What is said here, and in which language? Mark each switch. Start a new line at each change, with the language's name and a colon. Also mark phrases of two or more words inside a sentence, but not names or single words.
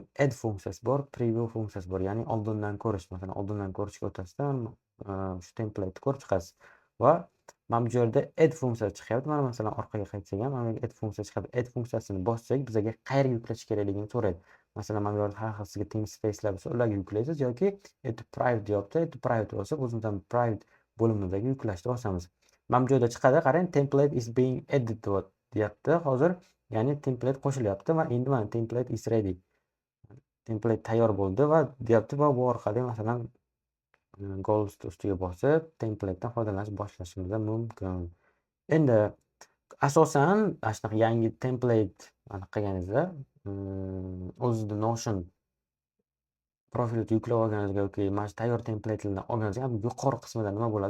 Uzbek: Add funksiyasi bor, preview funksiyasi bor, ya'ni oldindan ko'rish. Masalan, oldindan ko'rishga o'tasizdan shu template'ni ko'rib chiqasiz va mana bu yerda add funksiyasi chiqyapti. Mana masalan, orqaga qaytsak ham, mana add funksiyasi chiqadi. Add funksiyasini bossak, bizga qayerga yuklash kerakligini so'raydi. Masalan, mana bu yerda har xil sizga namespace'lar bo'lsa, ularga yuklaysiz yoki
English: add to private
Uzbek: deyapti.
English: Add to private
Uzbek: bo'lsa, o'zimizdan private bo'limimizdagi yuklashni bosamiz. Mana bu joyda chiqadi, qarang,
English: template is being added deyapti.
Uzbek: Hozir ya'ni template qo'shilyapti va endi mana
English: template is ready.
Uzbek: Template tayyor bo'ldi va deyapti va bu orqali masalan goals ustiga bosib, template'dan foydalanish boshlashimiz mumkin. Endi asosan ana shunaqa yangi template qilganingizda, o'zida Notion profilni yuklab olganingizga yoki mana shu tayyor template'larni olganingizga yuqori qismida nima bo'ladi?